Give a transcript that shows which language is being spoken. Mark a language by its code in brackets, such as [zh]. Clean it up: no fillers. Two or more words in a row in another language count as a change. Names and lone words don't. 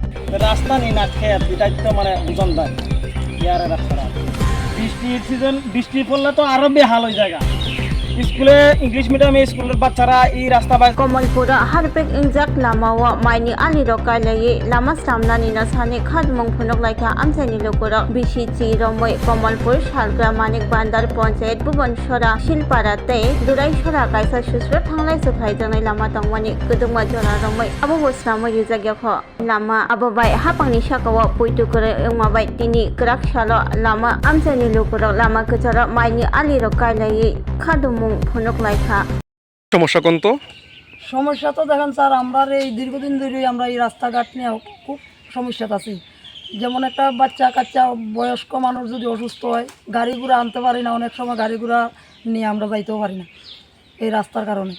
[bn] রাস্তা নেই না খেত, এটাই তো মানে বুঝন দেয় ইয়ার রাস্তাটা। বৃষ্টির সিজন, বৃষ্টি পড়লে তো আরো বেহাল ওই জায়গা। স্কুলে [en] English medium-e [bn] স্কুলের বাচ্চারা এই রাস্তা বাই [trp] Kamalpuro harbek ingjak Lamao maini ali rokailai lama samnani na sane khadmong phunok laika amsani Lukurog bisi chi romoi Kamalpur salgra manik bandar panchayat bubon sora silpara te durai sora kaisa susro thanglai sukhai jangai lama tangmani kudungma jora romoi abo Swnamwi Rwjakya kho lama abo bai hapangni sakawa puitu kore engma bai tini krak salo lama amsani Lukurog lama kechara maini ali rokailai khadmong phunok laika [bn] সমস্যা কোন তো? সমস্যা তো দেখেন স্যার, আমরা এই দীর্ঘদিন ধরে আমরা এই রাস্তাঘাট নিয়ে খুব সমস্যাতে আছি। যেমন একটা বাচ্চা কাচ্চা বয়স্ক মানুষ যদি অসুস্থ হয়, গাড়ি ঘোড়া আনতে পারি না, অনেক সময় গাড়ি ঘোড়া নিয়ে আমরা যাইতেও পারি না এই রাস্তার কারণে।